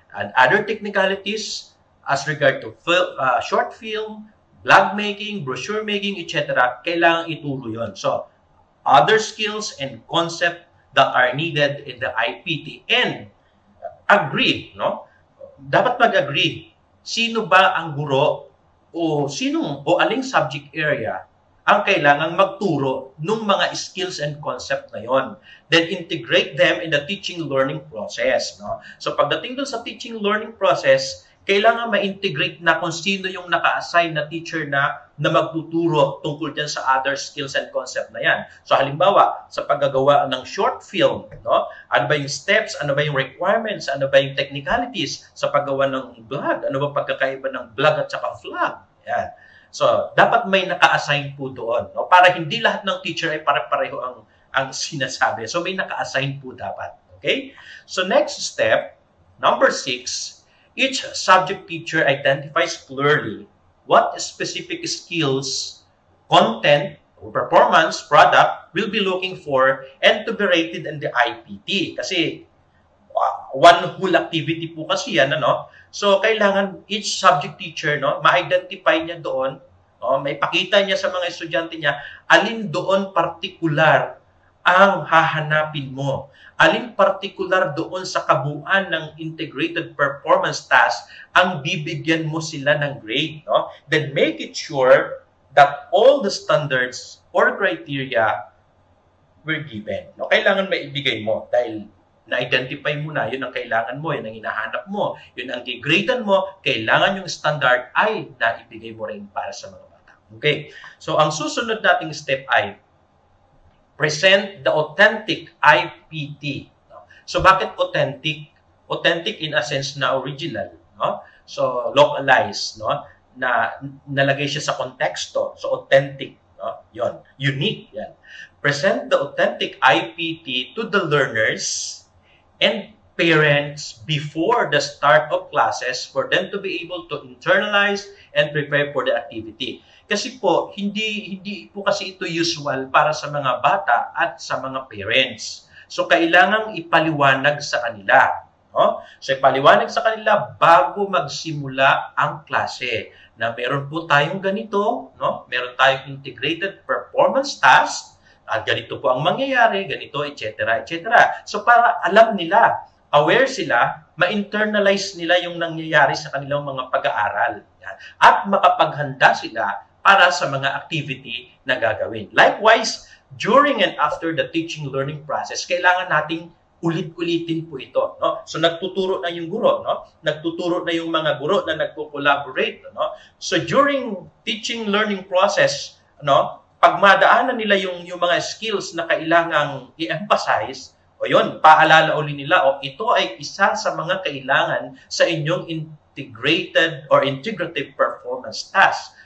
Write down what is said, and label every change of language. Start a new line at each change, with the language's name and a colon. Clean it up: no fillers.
English: And other technicalities, as regard to short film, blog making, brochure making, etc.,
Filipino: kailangan ituro yun.
English: So, other skills and concept that are needed in the IPT. And agree,
Filipino: no? Dapat mag-agree. Sino ba ang guro o aling subject area ang kailangang magturo ng mga skills and concept na yon.
English: Then integrate them in the teaching-learning process.
Filipino: No? So, pagdating dun sa teaching-learning process, kailangan ma-integrate na kung sino yung naka-assign na teacher na magtuturo tungkol dyan sa other skills and concept na yan. So halimbawa, sa paggagawa ng short film, no? Ano ba yung steps, ano ba yung requirements, ano ba yung technicalities sa paggawa ng vlog, ano ba pagkakaiba ng vlog at saka vlog. Yan. So, dapat may naka-assign po doon. No? Para hindi lahat ng teacher ay pare-pareho ang sinasabi. So, may naka-assign po dapat. Okay?
English: So, next step, number 6, each subject teacher identifies clearly what specific skills, content, or performance product will be looking for and to be rated in the IPT.
Filipino: Kasi
English: one whole activity
Filipino: po kasi yan, ano? So, kailangan each subject teacher, no, ma-identify niya doon, no, may pakita niya sa mga estudyante niya, alin doon partikular ang hahanapin mo. Alin partikular doon sa kabuuan ng integrated performance task ang bibigyan mo sila ng grade. No?
English: Then make it sure that all the standards or criteria were given. No?
Filipino: Kailangan maibigay mo dahil na-identify mo na, yun ang kailangan mo, yun ang hinahanap mo, yun ang gigradean mo, kailangan yung standard ay naibigay mo rin para sa mga bata. Okay? So, ang susunod nating step ay
English: present the authentic IPT.
Filipino: No? So, bakit authentic?
English: Authentic in a sense
Filipino: na original. No? So, localized. No? na nalagay siya sa konteksto. So, authentic. No? Yon, unique. Yan.
English: Present the authentic IPT to the learners and parents before the start of classes for them to be able to internalize and prepare for the activity.
Filipino: Kasi po, hindi po kasi ito usual para sa mga bata at sa mga parents. So, kailangang ipaliwanag sa kanila. No? So, ipaliwanag sa kanila bago magsimula ang klase na meron po tayong ganito, no? Meron tayong integrated performance task, at ganito po ang mangyayari, ganito, etc., etc. So, para alam nila, aware sila, ma-internalize nila yung nangyayari sa kanilang mga pag-aaral. At makapaghanda sila para sa mga activity na gagawin.
English: Likewise, during and after the teaching-learning process,
Filipino: kailangan nating ulit-ulitin po ito. No? So, nagtuturo na yung guro. No? Nagtuturo na yung mga guro na nagko-collaborate. No? So, during teaching-learning process, no, pag madaanan nila yung mga skills na kailangang i-emphasize, o yun, paalala uli nila, o ito ay isa sa mga kailangan sa inyong integrated or integrative performance task.